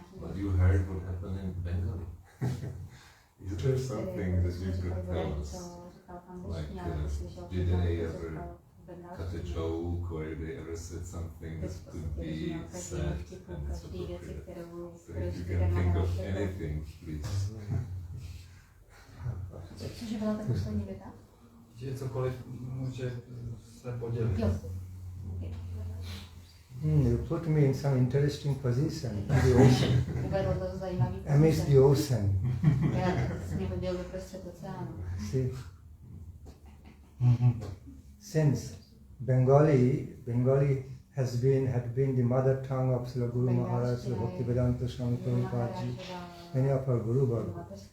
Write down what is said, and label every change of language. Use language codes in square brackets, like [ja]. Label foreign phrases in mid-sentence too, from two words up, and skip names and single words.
[en] But you heard what happened in Bengali. Is there something that you could tell us? Like, did they ever cut a joke, or they ever said something that could be said and it's appropriate? So if you can think of anything, please. [cs] Cože byla ta poslední věta? Že cokoliv může se podělit. [en] You put me in some interesting position in the ocean. Amidst the ocean. See? Since Bengali had been the mother tongue of Srila Guru Maharaj, Srila Bhaktivedanta, Swami Prabhupada, many of our Guru Bhagavats.